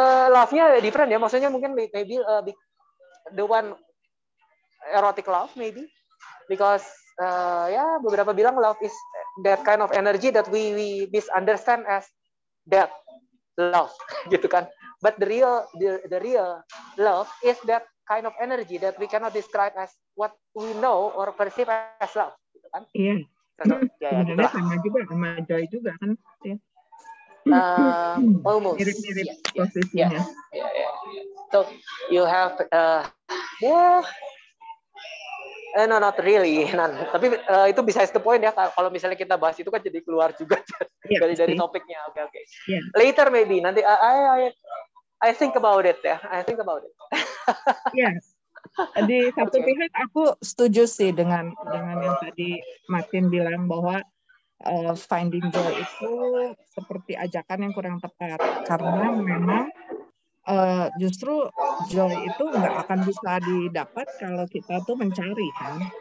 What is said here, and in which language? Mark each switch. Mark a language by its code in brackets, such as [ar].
[en] Love-nya different ya, [id] maksudnya mungkin [en] maybe the one erotic love maybe, because [id] beberapa bilang [en] love is that kind of energy that we misunderstand as that love [id] gitu kan, [en] but the real love is that kind of energy that we cannot describe as what we know or perceive as love gitu kan. [id] Iya. Sebenarnya sama juga sama joy juga kan ya. [en] Almost [id] mirip-mirip posisinya. [en] So you have Ya, no, not really, [id] Tapi itu [en] besides the point ya. [id] Kalau misalnya kita bahas itu kan jadi keluar juga dari topiknya. Oke. Yeah. [en] Later maybe [id] nanti [en] I think about it ya. I think about it. Ya. [id] Di satu pihak aku setuju sih dengan yang tadi Martin bilang bahwa [en] finding joy [id] itu seperti ajakan yang kurang tepat karena memang justru joy itu nggak akan bisa didapat kalau kita tuh mencari kan.